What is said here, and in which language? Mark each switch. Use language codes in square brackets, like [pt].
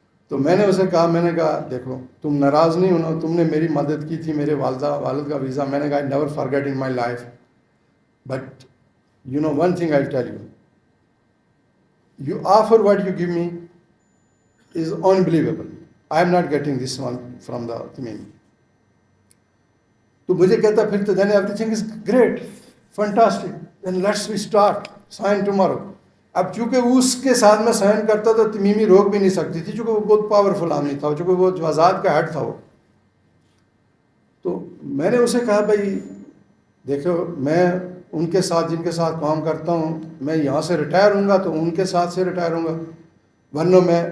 [ur] تو میں نے اسے کہا, میں نے کہا دیکھو تم ناراض نہیں ہونا, تم نے میری مدد کی تھی, میرے والد کا ویزا. میں نے کہا [en] Never forget in my life, but you know one thing I tell you, you offer what you give me is unbelievable. I am not getting this one from the Tamimi. [ur] تو مجھے کہتا پھر تو [en] then everything is great, fantastic, then let's we start, sign tomorrow. [ur] اب چونکہ اس کے ساتھ میں سائن کرتا تو تمیمی روک بھی نہیں سکتی تھی, چونکہ وہ بہت پاورفل آدمی تھا, چونکہ وہ جوازات کا ہیڈ تھا وہ. تو میں نے اسے کہا بھائی دیکھو میں ان کے ساتھ جن کے ساتھ کام کرتا ہوں, میں یہاں سے ریٹائر ہوں گا تو ان کے ساتھ سے ریٹائر ہوں گا, ورنہ میں.